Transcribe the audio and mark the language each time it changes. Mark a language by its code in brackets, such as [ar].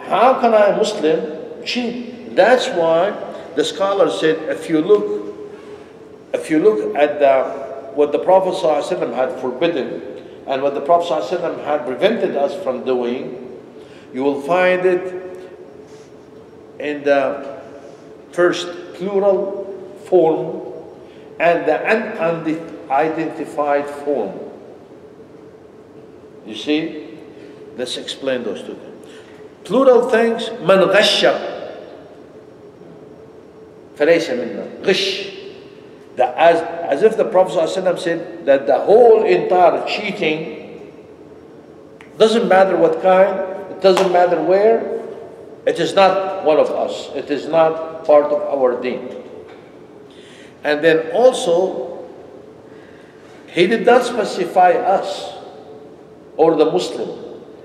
[en] How can a Muslim cheat? That's why the scholar said, if you look at what the Prophet ﷺ had forbidden and what the Prophet ﷺ had prevented us from doing, you will find it in the first plural form and the unidentified form. You see? Let's explain those two things. Plural things, [ar] من غش فليس منا. غش. [en] As if the Prophet ﷺ said that the whole entire cheating, doesn't matter what kind, it doesn't matter where, it is not one of us. It is not part of our deen. And then also, he did not specify us or the Muslim.